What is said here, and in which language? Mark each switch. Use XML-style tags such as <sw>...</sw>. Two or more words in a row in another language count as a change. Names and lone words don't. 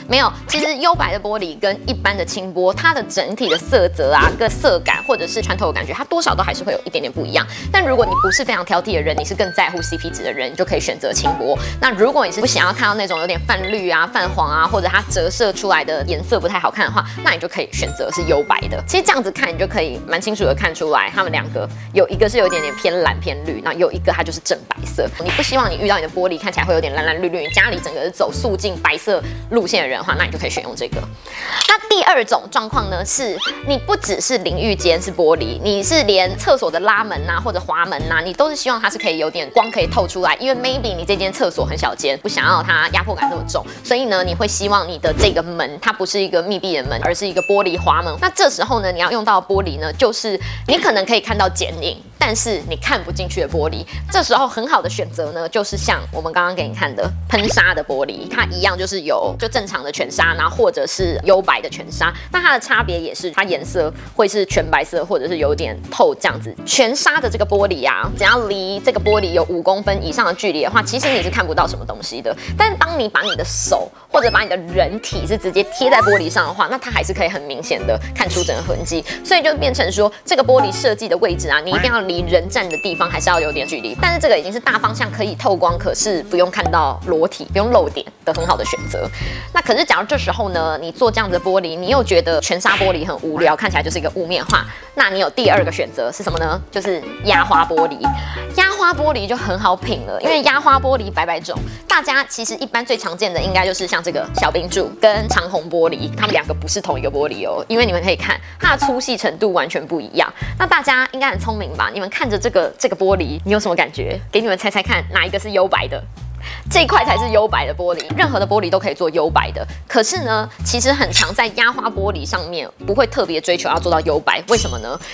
<zh>沒有，其實優白的玻璃跟一般的清波，它的整體的色澤跟色感或者是穿透的感覺，它多少都還是會有一點點不一樣。但如果你不是非常挑剔的人，你是更在乎 CP 值的人，你就可以選擇清波。那如果你是不想要看到那種有點泛綠泛黃或者它折射出來的顏色不太好看的話，那你就可以選擇是優白的。其實這樣子看，你就可以蠻清楚的看出來，他們兩個有一個是有一點點偏藍偏綠，那有一個它就是正白色。你不希望你遇到你的玻璃看起來會有點藍藍綠綠，你家裡整個是走素淨白色路線的人的話，那你就可以選用這個。那第二種狀況呢，是你不只是淋浴間是玻璃，你是連廁所的拉門啊或者滑門啊，你都是希望它是可以有點光可以透出来，因為 maybe 你這間廁所很小間，不想要它壓迫感這麼重，所以呢，你會希望你的這個門它不是一個密閉的门，而是一個玻璃滑門。那這時候呢，你要用到的玻璃呢，就是你可能可以看到剪影，但是你看不进去的玻璃。這時候很好的選擇呢，就是像我們剛剛給你看的噴砂的玻璃，它一樣就是有就正常的全砂，然後或者是幽白的全砂。那它的差別也是它顏色會是全白色，或者是有點透這樣子。全砂的這個玻璃啊，只要離這個玻璃有5公分以上的距離的話，其實你是看不到什麼東西的。但是當你把你的手或者把你的人體是直接貼在玻璃上的話，那它還是可以很明顯的看出整個痕跡。所以就變成說，這個玻璃設計的位置啊，你一定要離人站的地方還是要有點距離。但是這個已經是大方向可以透光，可是不用看到裸體，不用露點的很好的選擇。那可是假如這時候呢，你做這樣子的玻璃，你又覺得全砂玻璃很無聊，看起來就是一個霧面畫，那你有第二個選擇是什麼呢？就是壓花玻璃。壓花玻璃就很好品了，因為壓花玻璃百百種，大家其實一般最常見的應該就是像這個小冰柱跟長虹玻璃，它們兩個不是同一個玻璃哦，因為你們可以看它的粗細程度完全不一樣。那大家應該很聰明吧？你們看着这個玻璃，你有什麼感覺？給你們猜猜看，哪一個是幽白的？這一塊才是幽白的玻璃，任何的玻璃都可以做幽白的。可是呢，其實很常在壓花玻璃上面不會特別追求要做到幽白，為什麼呢？</zh>